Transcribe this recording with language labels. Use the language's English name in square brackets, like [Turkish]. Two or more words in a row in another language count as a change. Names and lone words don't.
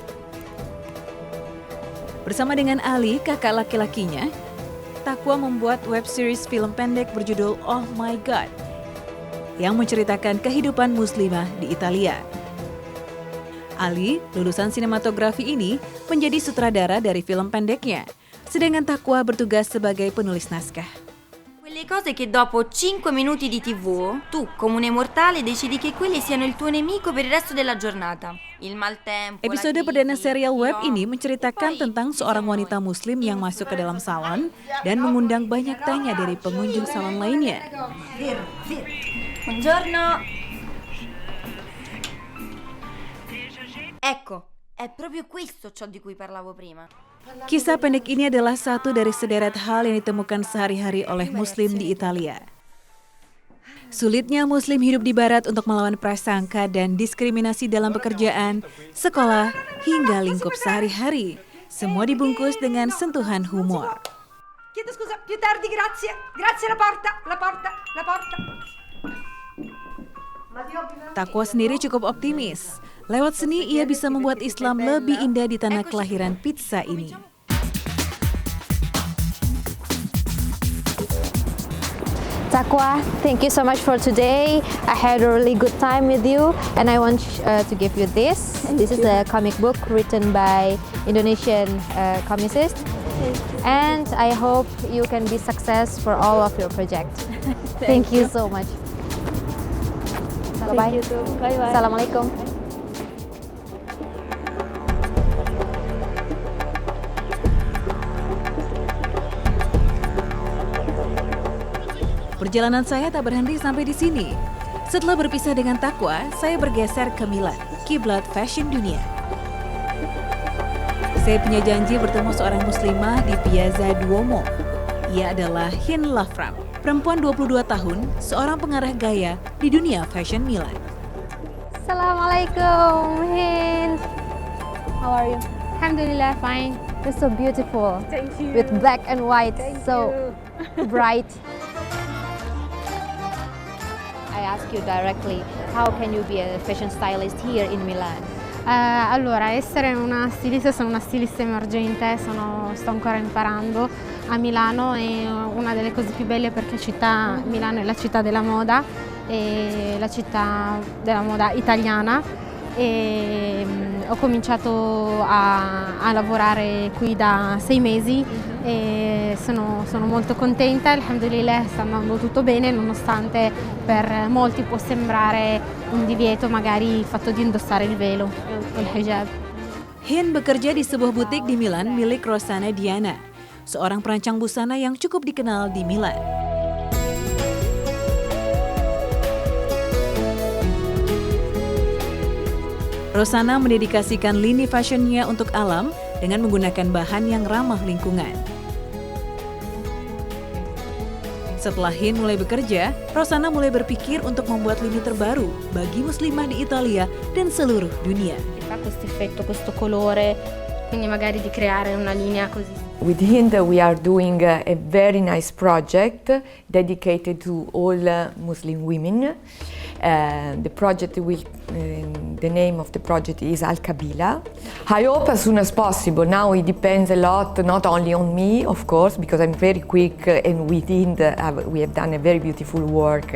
[Indonesian] Bersama dengan Ali, kakak laki-lakinya, Taqwa membuat [English] web series [Indonesian] film pendek berjudul Oh My God yang menceritakan kehidupan muslimah di Italia. Ali, lulusan sinematografi ini, menjadi sutradara dari film pendeknya, sedangkan Taqwa bertugas sebagai penulis naskah. [Italian] Quelle cose che dopo 5 minuti di TV, tu, comune mortale, decidi che quelli siano il tuo nemico per il resto della giornata. Il maltempo, [Indonesian] Episode perdana serial web ini menceritakan tentang seorang wanita muslim yang masuk ke dalam salon dan mengundang banyak tanya dari pengunjung salon lainnya. [Italian] Buongiorno. Ecco, è proprio questo ciò di cui parlavo prima. [Indonesian] Kisah pendek ini adalah satu dari sederet hal yang ditemukan sehari-hari oleh muslim di Italia. Sulitnya muslim hidup di barat untuk melawan prasangka dan diskriminasi dalam pekerjaan, sekolah, hingga lingkup sehari-hari. Semua dibungkus dengan sentuhan humor. Chiedo scusa, più tardi, grazie. Grazie, la porta. Taqwa sendiri cukup optimis. Lewat seni, ia bisa membuat Islam lebih indah di tanah kelahiran pizza ini. [English] Taqwa, thank you so much for today. I had a really good time with you, and I want to give you this. This is a comic book written by Indonesian comicist, and I hope you can be success for all of your projects. Thank you so much. Bye-bye. Bye-bye. Assalamualaikum. [Indonesian] Perjalanan saya tak berhenti sampai di sini. Setelah berpisah dengan Taqwa, saya bergeser ke Milan, kiblat fashion dunia. Saya punya janji bertemu seorang muslimah di Piazza Duomo. Ia adalah Hin Lafram, perempuan 22 tahun, seorang pengarah gaya di dunia fashion Milan. [English] Assalamualaikum, Hind. How are you? Alhamdulillah, fine. You're so beautiful. Thank you. With black and white, so bright. I ask you directly, how can you be a fashion stylist here in Milan? [Italian] Allora, essere una stilista, sono una stilista emergente, sto ancora imparando. A Milano è una delle cose più belle perché Milano è la città della moda, è la città della moda italiana, e ho cominciato a lavorare qui da 6 mesi e sono molto contenta. Alhamdulillah, sta andando tutto bene, nonostante per molti può sembrare un divieto magari il fatto di indossare il velo, il hijab. [Indonesian] Hin bekerja di sebuah butik di Milan milik Rossana Diana, seorang perancang busana yang cukup dikenal di Milan. Rossana mendedikasikan lini fashionnya untuk alam dengan menggunakan bahan yang ramah lingkungan. Setelah Hin mulai bekerja, Rossana mulai berpikir untuk membuat lini terbaru bagi muslimah di Italia dan seluruh dunia. [Italian] Questo effetto, questo colore, quindi magari di creare una linea così. [English] With Hind we are doing a very nice project dedicated to all Muslim women. The project the name of the project is Al Kabila. I hope as soon as possible. Now it depends a lot, not only on me, of course, because I'm very quick, and with Hind we have done a very beautiful work.